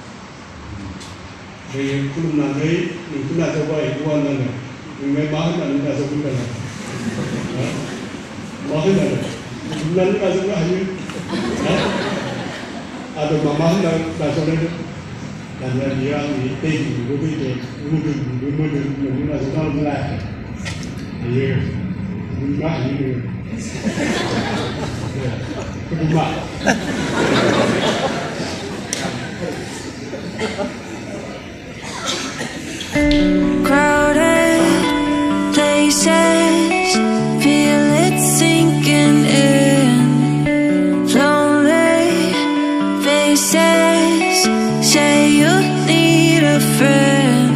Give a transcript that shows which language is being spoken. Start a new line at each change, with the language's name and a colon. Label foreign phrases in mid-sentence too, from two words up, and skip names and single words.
Bodo: दायो खुलुमनानै नोंखौ नाजावबाय हौवानानो नोंलाय मा होननानै नाजावगोन दालाय मा होननानै खुलुमनानै नाजावनो हायो आरो मा होनना नाजावनाय दानिया बियो आंनि दैनिबो दैदे मोदोमनिबो मोदोम नोंनो नाजावनानै लायाखै हायो खुलुमनो हायो नोङो खुलुमा
English: Crowded places, feel it sinking in. Lonely faces, say you need a friend.